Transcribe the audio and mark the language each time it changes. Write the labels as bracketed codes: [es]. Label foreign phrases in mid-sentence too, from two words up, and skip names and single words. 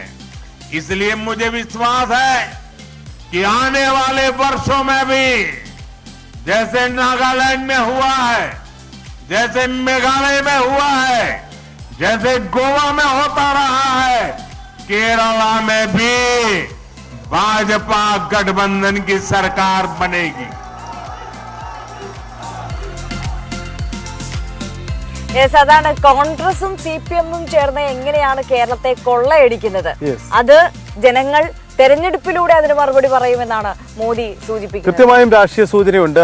[hi] इसलिए मुझे विश्वास है कि आने वाले वर्षों में भी जैसे नागालैंड में हुआ है, जैसे मेघालय में हुआ है, जैसे गोवा में होता रहा है, केरला में भी भाजपा गठबंधन की सरकार बनेगी. [ml] അതാണ് കോൺഗ്രസും CPM-ഉം ചേർന്ന് എങ്ങനെയാണ് കേരളത്തെ കൊള്ളയടിക്കുന്നത്. അത് ജനങ്ങൾ തെരഞ്ഞെടുപ്പിലൂടെ അതിന് മറുപടി പറയുമെന്നാണ് മോദി സൂചിപ്പിക്കുന്നത്. കൃത്യമായും രാഷ്ട്രീയ സൂചനയുണ്ട്.